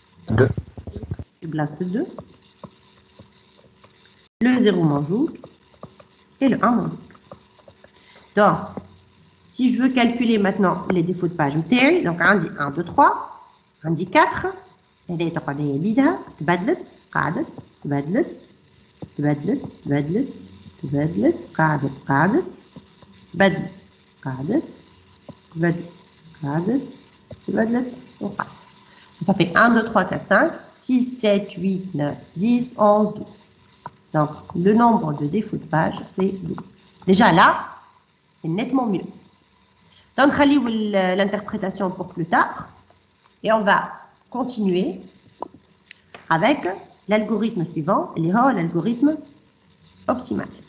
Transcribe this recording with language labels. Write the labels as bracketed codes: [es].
[fr] 2. Je place le 2. Le 0 m'ajoute. Et le 1 m'ajoute. Donc, si je veux calculer maintenant les défauts de page, donc on dit 1, 2, 3, on dit 4. [ar] هذه تقعد هي بيدها تبدلت قعدت تبدلت تبدلت تبدلت تبدلت قعدت قعدت تبدلت قعدت تبدلت قعدت تبدلت وقعدت. [fr] Ça fait 1, 2, 3, 4, 5, 6, 7, 8, 9, 10, 11, 12. Donc, le nombre de défauts de page, c'est 12. Déjà là, c'est nettement mieux. Donc, l'interprétation pour plus tard. Et on va continuer avec l'algorithme suivant, l'algorithme optimal.